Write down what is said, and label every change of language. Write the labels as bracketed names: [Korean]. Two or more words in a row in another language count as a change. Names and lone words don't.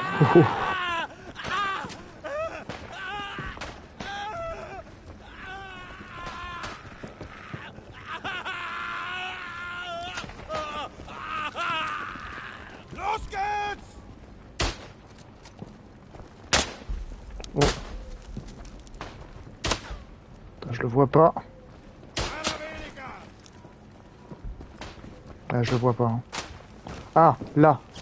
[German] Oh. Los geht's! Oh. [French] Putain, je le vois pas. [German] Einer weniger! [French] Ah, je le vois pas. Hein. Ah, là.